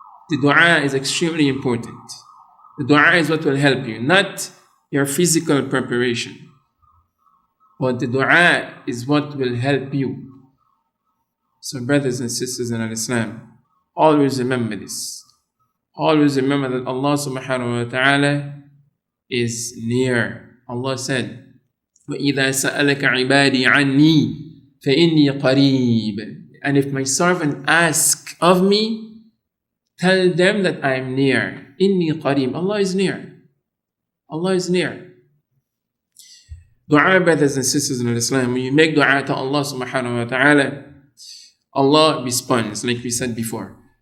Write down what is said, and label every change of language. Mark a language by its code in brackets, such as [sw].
[en] The dua is extremely important. The dua is what will help you, not your physical preparation, but the dua is what will help you. So brothers and sisters in Islam, always remember this. Always remember that Allah subhanahu wa ta'ala is near. Allah said, [ar] وَإِذَا سَأَلَكَ عِبَادِي عَنِّي فَإِنِّي قَرِيبٌ. [en] And if my servant asks of me, tell them that I am near. [ar] إِنِّي قَرِيبٌ. [en] Allah is near. Allah is near. Dua, brothers and sisters in Islam, when you make dua to Allah subhanahu wa ta'ala, Allah responds, like we said before.